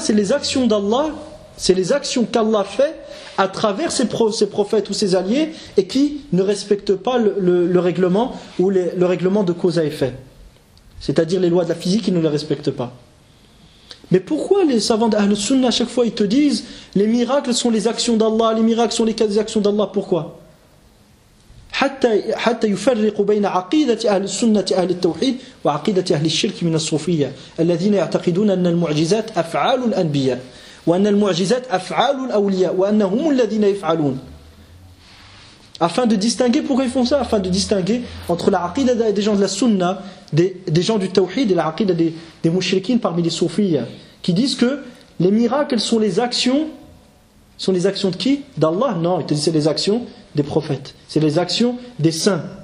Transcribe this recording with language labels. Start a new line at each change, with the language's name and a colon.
French: C'est les actions d'Allah, c'est les actions qu'Allah fait à travers ses prophètes ou ses alliés et qui ne respectent pas le règlement ou le règlement de cause à effet. C'est-à-dire les lois de la physique, ils ne les respectent pas. Mais pourquoi les savants d'Ahl Sunnah, à chaque fois, ils te disent les miracles sont les actions d'Allah, les miracles sont les actions d'Allah, pourquoi?
Arabic: حتى يفرق بين عقيدة أهل السنة أهل التوحيد وعقيدة أهل الشرك من الصوفية الذين يعتقدون أن المعجزات أفعال الأنبياء وأن المعجزات أفعال الأولياء وأنهم الذين يفعلون.
French: Afin de distinguer, pourquoi ils font ça? Afin de distinguer entre la عقيدة des gens de la Sunna, des gens du Tawhid et la عقيدة des mushrikines parmi les soufis, qui disent que les miracles sont les actions. Sont les actions de qui? D'Allah? Non, ils te disent c'est les actions des prophètes, c'est les actions des saints.